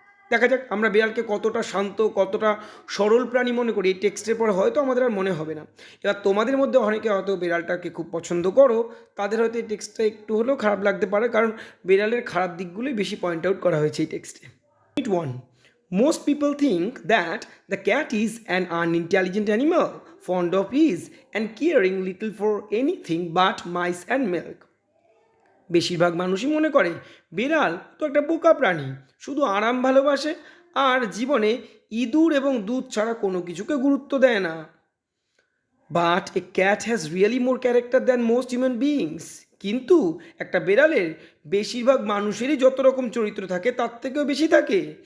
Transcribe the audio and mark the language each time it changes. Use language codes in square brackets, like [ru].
[bn] দেখা যাক আমরা বিড়ালকে কতটা শান্ত, কতটা সরল প্রাণী মনে করি। এই টেক্সটের পরে হয়তো আমাদের আর মনে হবে না। এবার তোমাদের মধ্যে অনেকে হয়তো বিড়ালটাকে খুব পছন্দ করো, তাদের হয়তো এই টেক্সটটা একটু হলেও খারাপ লাগতে পারে, কারণ বিড়ালের খারাপ দিকগুলোই বেশি পয়েন্ট আউট করা হয়েছে এই টেক্সটে। [en] Point 1. Most people think that the cat is an unintelligent animal, fond of ease and caring little for anything but mice and milk. [bn] বেশিরভাগ মানুষই মনে করে বিড়াল তো একটা বোকা প্রাণী, শুধু আরাম ভালোবাসে আর জীবনে ইঁদুর এবং দুধ ছাড়া কোনো কিছুকে গুরুত্ব দেয় না। [en] But a cat has really more character than most human beings. [bn] কিন্তু একটা বেড়ালের বেশিরভাগ মানুষেরই যত রকম চরিত্র থাকে তার থেকেও বেশি থাকে।